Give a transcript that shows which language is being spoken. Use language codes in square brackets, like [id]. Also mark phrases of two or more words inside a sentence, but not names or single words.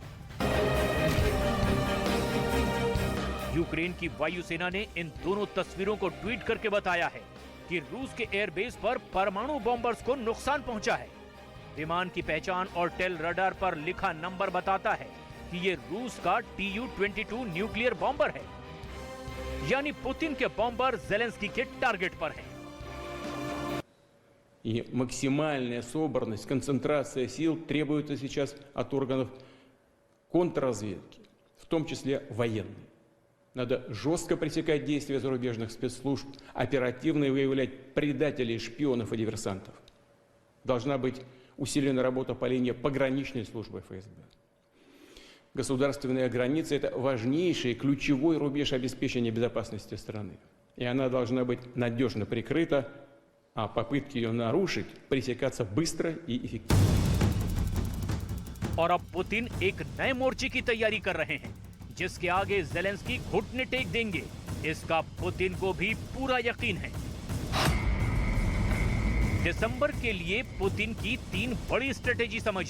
[hi] यूक्रेन की वायुसेना ने इन दोनों तस्वीरों को ट्वीट करके बताया है कि रूस के एयरबेस पर परमाणु बॉम्बर्स को नुकसान पहुंचा है। विमान की पहचान और टेल रडार पर लिखा नंबर बताता है कि ये रूस का Tu-22 न्यूक्लियर बॉम्बर है, यानी पुतिन के बॉम्बर जेलेंस्की के टारगेट पर हैं। [ru] И максимальная собранность, концентрация сил требуется сейчас от органов контрразведки, в том числе военной. Надо жестко пресекать действия зарубежных спецслужб, оперативно выявлять предателей, шпионов и диверсантов. Должна быть усилена работа по линии пограничной службы ФСБ. Государственная граница – это важнейший, ключевой рубеж обеспечения безопасности страны. И она должна быть надежно прикрыта, а попытки ее нарушить пресекаться быстро и эффективно. [hi] और अब पुतिन एक नए मोर्चे की तैयारी कर रहे हैं, जिसके आगे जेलेंस्की घुटने टेक देंगे। इसका पुतिन को भी पूरा यकीन है। दिसंबर के लिए पुतिन की 3 बड़ी स्ट्रेटेजी समझी।